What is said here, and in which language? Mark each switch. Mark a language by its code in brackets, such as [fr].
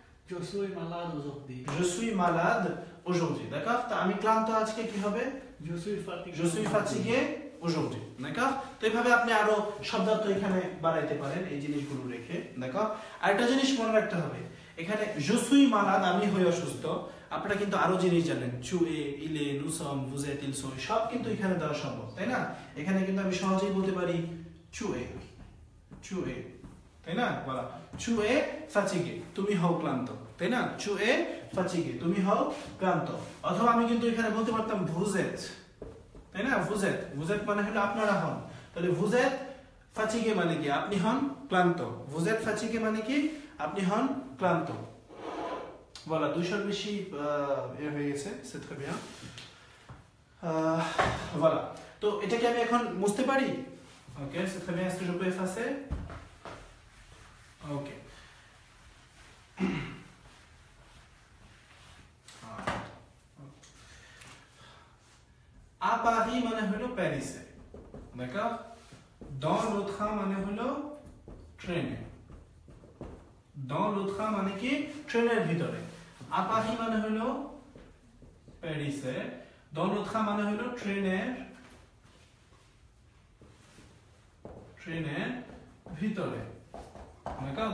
[fr] je suis malade aujourd'hui. je suis malade aujourd'hui, d'accord? [bn] তা আমি ক্লান্ত আজকে কি হবে? [fr] je suis fatigué. je suis fatigué aujourd'hui, d'accord? [bn] তো এইভাবে আপনি আরো শব্দার্থ এখানে বাড়াইতে পারেন এই জিনিসগুলো রেখে, [fr] d'accord? [bn] আর একটা জিনিস মনে রাখতে হবে, এখানে [fr] je suis malade [bn] আমি হই অসুস্থ, আপনারা কিন্তু আরো জিনিস জানেন, [fr] tu es, il est, nous sommes, vous êtes, ils sont, [bn] সব কিন্তু এখানে দেওয়া সম্ভব, তাই না? এখানে কিন্তু আমি সহজেই বলতে পারি [fr] tu es, [bn] তাই না? বলা [fr] tu es fatigué, [bn] তুমি হও ক্লান্ত, তাই না? [fr] tu es fatigué, [bn] তুমি হও ক্লান্ত। অথবা আমি কিন্তু এখানে বলতে পারতাম [fr] vous êtes, [bn] তাই না? [fr] vous êtes [bn] মানে হলো আপনারা হন। তাহলে [fr] vous êtes fatigué [bn] মানে কি? আপনি হন ক্লান্ত। [fr] vous êtes fatigué [bn] মানে কি? আপনি হন ক্লান্ত। [fr] voilà, [bn] 200 বেশি হয়ে গেছে, [fr] c'est très bien. voilà, [bn] তো এটাকে আমি এখন মুছতে পারি? [fr] ok, c'est très bien. Est-ce que je peux effacer? ok. à Paris [bn] মানে হলো প্যারিসে, [fr] d'accord? dans le train [bn] মানে হলো ট্রেনে, dans le train মানে কি? ট্রেনের ভিতরে। [fr] à Paris [bn] মানে হলো প্যারিসে, [fr] dans le train [bn] মানে হলো ট্রেনের ভিতরে, [fr] d'accord?